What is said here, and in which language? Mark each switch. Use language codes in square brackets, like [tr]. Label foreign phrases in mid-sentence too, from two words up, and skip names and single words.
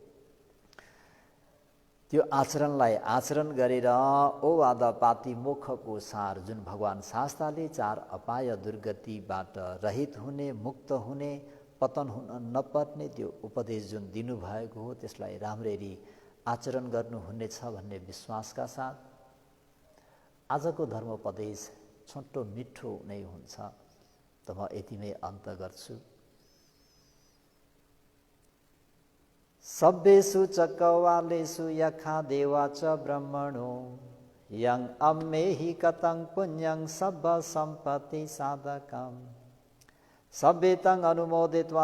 [ne] त्यो आचरणलाई आचरण गरेर ओवाद पाति मोक्षको सार जुन भगवान शास्ताले चार अपाय दुर्गतिबाट रहित हुने, मुक्त हुने, पतन हुन नपर्ने त्यो उपदेश जुन दिनुभएको हो त्यसलाई राम्ररी आचरण गर्नुहुनेछ भन्ने विश्वासका साथ आजको धर्मोपदेश छोटो मिठो नै हुन्छ। त म यतिमै अन्त गर्छु। [pi] सभ्येषु चक्रवालेषु यथा देवा च ब्रह्मणो यं अम्मेहि कतं पुण्यं सब्ब सम्पत्ति साधकम् सभ्येतं अनुमोदित्वा